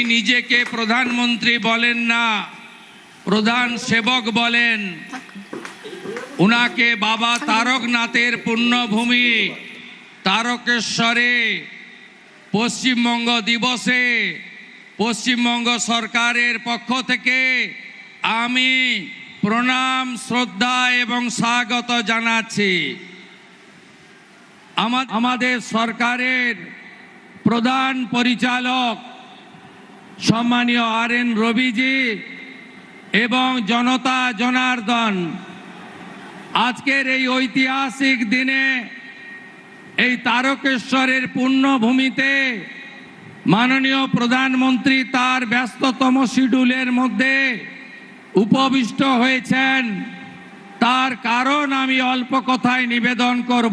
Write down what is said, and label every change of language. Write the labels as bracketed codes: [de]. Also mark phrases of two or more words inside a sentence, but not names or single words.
[bn] নিজেকে প্রধানমন্ত্রী বলেন না, প্রধান সেবক বলেন, ওনাকে বাবা তারকনাথের পুণ্যভূমি তারকেশ্বরে পশ্চিমবঙ্গ দিবসে পশ্চিমবঙ্গ সরকারের পক্ষ থেকে আমি প্রণাম শ্রদ্ধা এবং স্বাগত জানাচ্ছি। আমাদের সরকারের প্রধান পরিচালক সম্মানীয় RN রবিজি এবং জনতা জনার্দন, आजकेर এই ঐতিহাসিক দিনে এই তারকেশ্বরের পুণ্যভূমিতে মাননীয় প্রধানমন্ত্রী তার ব্যস্ততম শিডিউলের মধ্যে উপবিষ্ট হয়েছেন। তার কারণ আমি অল্প কথায় নিবেদন করব।